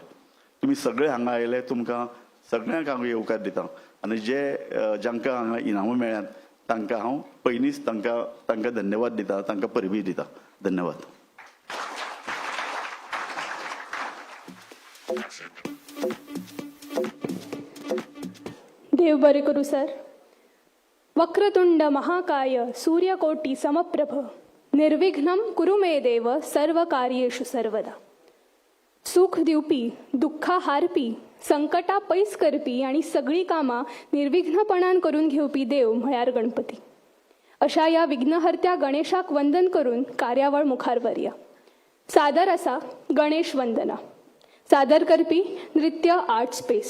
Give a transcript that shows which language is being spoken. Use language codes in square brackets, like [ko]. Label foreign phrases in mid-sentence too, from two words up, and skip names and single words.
[kok] तुमी सगळे हांगा आयले, तुमकां सगळ्यांक हांव येवकार दिता आनी जांकां हांगा इनामां मेळ्ळ्यात तांकां हांव पयलींच तांकां धन्यवाद दिता, तांकां परबी दिता. धन्यवाद. देव बरें करूं सर. [sa] वक्रतुंड महाकाय सूर्यकोटी समप्रभ निर्विघ्नं कुरु मे देव सर्व कार्येषु सर्वदा. [kok] सुख दिवपी, दुःखा हारपी, संकटा पैस करपी आणि सगळी कामां निर्विघ्नपणान करून घेवपी देव म्हळ्यार गणपती. अशा या विघ्नहर्त्या गणेशाक वंदन करून कार्यावळ मुखार व्हरया. सादर आसा गणेश वंदना. सादर करपी नृत्य आर्ट स्पेस.